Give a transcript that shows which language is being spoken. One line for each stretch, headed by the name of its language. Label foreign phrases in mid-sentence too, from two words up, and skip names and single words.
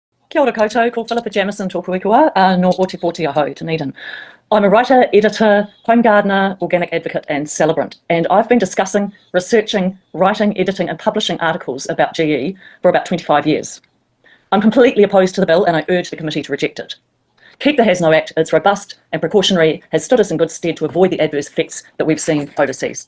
Māori: Kia ora koutou, ko Philippa Jamieson tōku ikua, no poti poti aho, Dunedin.
English: I'm a writer, editor, home gardener, organic advocate and celebrant, and I've been discussing, researching, writing, editing and publishing articles about GE for about 25 years. I'm completely opposed to the bill and I urge the committee to reject it. Keep the Has No Act, it's robust and precautionary, has stood us in good stead to avoid the adverse effects that we've seen overseas.